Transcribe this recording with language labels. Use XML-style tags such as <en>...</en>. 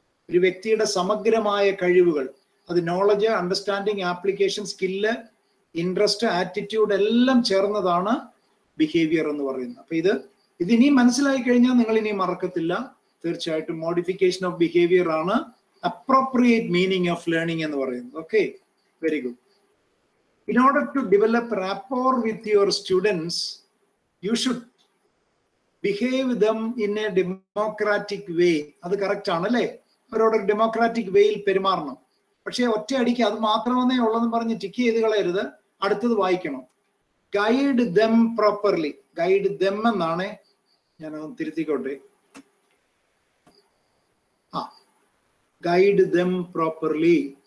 <ml>ഒരു വ്യക്തിയുടെ സമഗ്രമായ കഴിവുകൾ, അത് knowledge, understanding, application, skill, interest, attitude എല്ലാം ചേർന്നതാണ് ബിഹേവിയർ എന്ന് പറയുന്നത്. അപ്പൊ ഇത് ഇനി മനസ്സിലായി കഴിഞ്ഞാൽ നിങ്ങൾ ഇനി മറക്കത്തില്ല. തീർച്ചയായിട്ടും മോഡിഫിക്കേഷൻ ഓഫ് ബിഹേവിയർ ആണ്</ml> <en>appropriate meaning of learning</en> <ml>എന്ന് പറയുന്നത്. Okay, very good.</ml> <en>In order to develop rapport with your students, you should behave them in a democratic way.</en> <ml>അത് കറക്റ്റ് ആണ് അല്ലേ? അവരോട് ഡെമോക്രാറ്റിക് വേയിൽ പെരുമാറണം. പക്ഷേ ഒറ്റയടിക്ക് അത് മാത്രമേ ഉള്ളെന്ന് പറഞ്ഞ് ടിക്ക് ചെയ്ത് കളയരുത്, അടുത്തത് വായിക്കണം.</ml> <en>Guide them properly. Guide them</en> <ml>എന്നാണ്, ഞാനൊന്ന് തിരുത്തിക്കോട്ടെ.</ml> <en>Guide them properly.</en>